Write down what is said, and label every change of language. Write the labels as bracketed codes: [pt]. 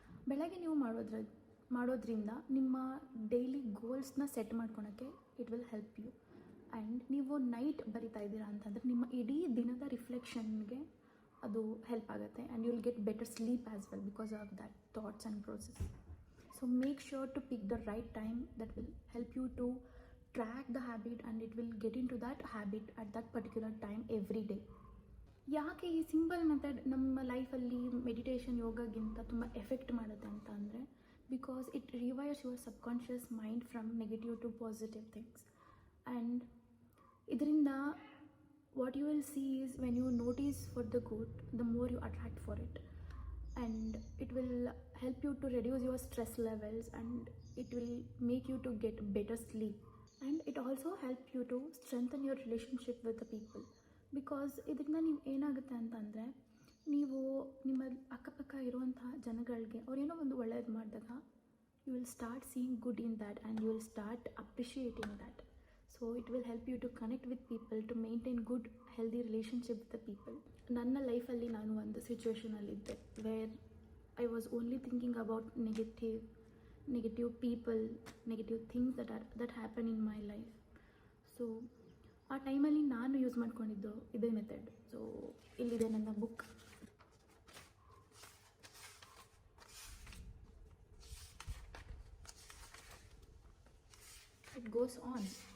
[kn] ಬೆಳಗ್ಗೆ ನೀವು ಮಾಡೋದ್ರಿಂದ ನಿಮ್ಮ ಡೈಲಿ ಗೋಲ್ಸ್ನ ಸೆಟ್ ಮಾಡ್ಕೊಳಕ್ಕೆ [en] It will help you. And [kn] ನೀವು ನೈಟ್ ಬರಿತಾ ಇದ್ದೀರಾ ಅಂತಂದರೆ ನಿಮ್ಮ ಇಡೀ ದಿನದ ರಿಫ್ಲೆಕ್ಷನ್ಗೆ ಅದು ಹೆಲ್ಪ್ ಆಗುತ್ತೆ [en] And you will get better sleep as well because of that thoughts and process. So make sure to pick the right time that will help you to track the habit and it will get into that habit at that particular time every day. [kn] ಯಾಕೆ ಈ simple method ನಮ್ಮ ಲೈಫಲ್ಲಿ meditation ಯೋಗಗಿಂತ ತುಂಬ effect ಮಾಡುತ್ತೆ ಅಂತ ಅಂದರೆ [en] Because it rewires your subconscious mind from negative to positive things. And [kn] ಇದರಿಂದ [en] What you will see is when you notice for the good the more you attract for it, and it will help you to reduce your stress levels and it will make you to get better sleep. And it also help you to strengthen your relationship with the people because [kn] ಇದರಿಂದ ನೀವು ಏನಾಗುತ್ತೆ ಅಂತಂದರೆ ನೀವು ನಿಮ್ಮ ಅಕ್ಕಪಕ್ಕ ಇರುವಂತಹ ಜನಗಳಿಗೆ ಅವ್ರೇನೋ ಒಂದು ಒಳ್ಳೆಯದು ಮಾಡಿದಾಗ [en] You will start seeing good in that and you will start appreciating that. So it will help you to connect with people to maintain good healthy relationship with the people. [kn] ನನ್ನ ಲೈಫಲ್ಲಿ ನಾನು ಒಂದು ಸಿಚುವೇಷನಲ್ಲಿದ್ದೆ [en] Where I was only thinking about negative people, negative things that happen in my life. [kn] So ಆ ಟೈಮಲ್ಲಿ ನಾನು use ಮಾಡ್ಕೊಂಡಿದ್ದು ಇದೇ method. So ಇಲ್ಲಿದೆ ನನ್ನ ಬುಕ್. [en] It goes on.